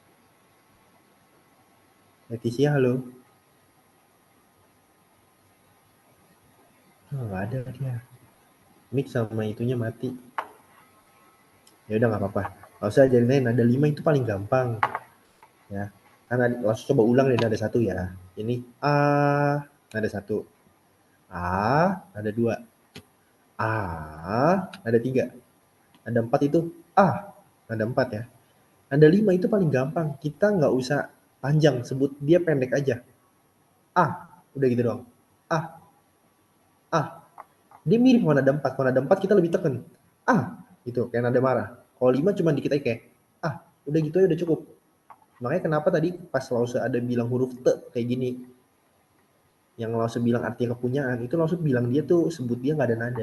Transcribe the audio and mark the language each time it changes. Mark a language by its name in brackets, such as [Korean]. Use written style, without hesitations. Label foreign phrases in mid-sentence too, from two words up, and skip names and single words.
[Indonesian] Leticia, halo. Oh, nggak ada dia. Mic sama itunya mati. Ya udah nggak apa-apa. Nggak usah jadiin nada 5 itu paling gampang. Ya. Karena langsung coba ulang deh nada 1 ya. Ini A, nada 1. A, nada 2. A, nada 3. Nada 4 itu A, nada 4 ya. Nada 5 itu paling gampang. Kita nggak usah panjang, sebut dia pendek aja. A, udah gitu doang. A, A. Dia mirip sama nada 4. Kalau nada 4 kita lebih tekan. A, gitu, kayak nada marah. Kalau 5 cuma dikit aja kayak A, udah gitu aja udah cukup. Makanya kenapa tadi pas Lause ada bilang huruf T kayak gini, yang Lause bilang artinya kepunyaan, itu Lause bilang dia tuh sebut dia nggak ada nada.